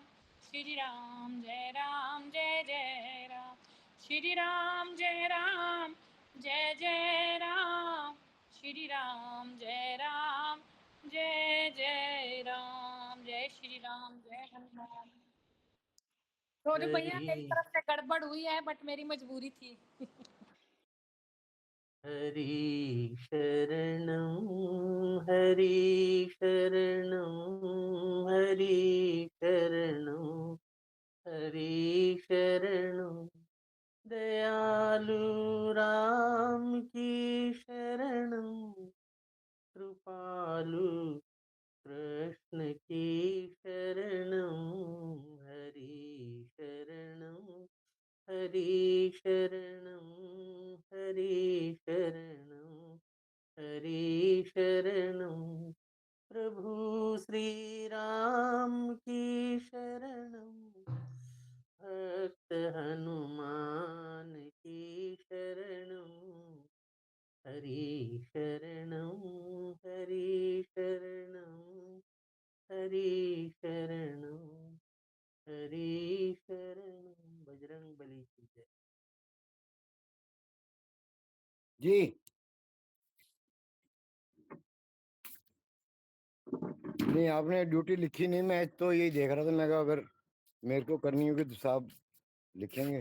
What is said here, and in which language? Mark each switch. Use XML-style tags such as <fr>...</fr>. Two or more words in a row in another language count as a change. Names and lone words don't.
<hi>श्री राम जय जय राम। श्री राम जय जय राम। श्री राम जय जय राम। जय श्री राम, जय हनुमान। तो भैया मेरी तरफ से गड़बड़ हुई है, बट मेरी मजबूरी थी। हरि शरणं हरि शरणं हरि शरणं हरि शरणं। दयालु राम की शरणं, कृपालु कृष्ण की शरणं। हरि शरणं हरि शरणं हरि शरणं हरि शरणं। प्रभु श्री राम की शरणं, भक्त हनुमान की शरणं। हरि शरणं हरि शरणं हरि शरणं हरि शरणं। बजरंग बली की जय। जी नहीं, आपने ड्यूटी लिखी नहीं, मैं तो यही देख रहा था, मैं कहा अगर मेरे को करनी होगी तो साहब लिखेंगे।</hi>